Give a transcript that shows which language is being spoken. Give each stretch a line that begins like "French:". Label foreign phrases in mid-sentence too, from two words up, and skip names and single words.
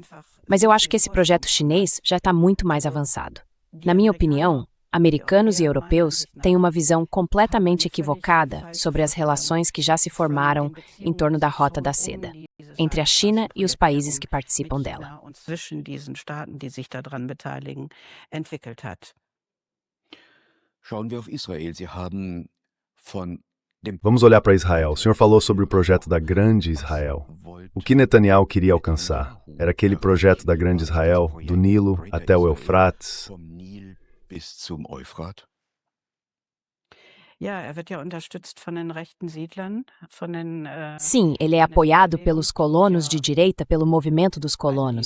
Portuguese: Mas eu acho que esse projeto chinês já está muito mais avançado. Na minha opinião, americanos e europeus têm uma visão completamente equivocada sobre as relações que já se formaram em torno da Rota da Seda, entre a China e os países que participam dela.
German: Schauen wir auf Israel. Sie haben von
Portuguese: Vamos olhar para Israel. O senhor falou sobre o projeto da Grande Israel. O que Netanyahu queria alcançar? Era aquele projeto da Grande Israel, do Nilo até o Eufrates? Sim, ele é apoiado pelos colonos de direita, pelo movimento dos colonos.